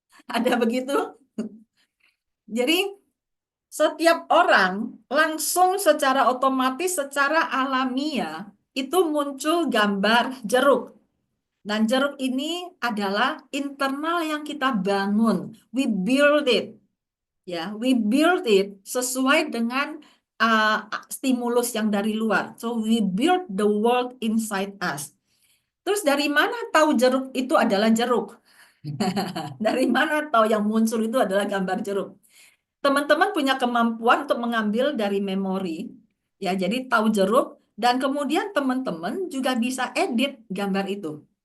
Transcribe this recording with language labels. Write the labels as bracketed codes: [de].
[id] Ada begitu? Jadi Setiap orang langsung secara otomatis, secara alamiah, itu muncul gambar jeruk. Dan jeruk ini adalah internal yang kita bangun. [en] We build it. [id] Ya, [en] we build it [id] sesuai dengan stimulus yang dari luar. [en] So we build the world inside us. [id] Terus dari mana tahu jeruk itu adalah jeruk? Dari mana tahu yang muncul itu adalah gambar jeruk? Teman-teman punya kemampuan untuk mengambil dari memori, ya. Jadi tahu jeruk dan kemudian teman-teman juga bisa edit gambar itu.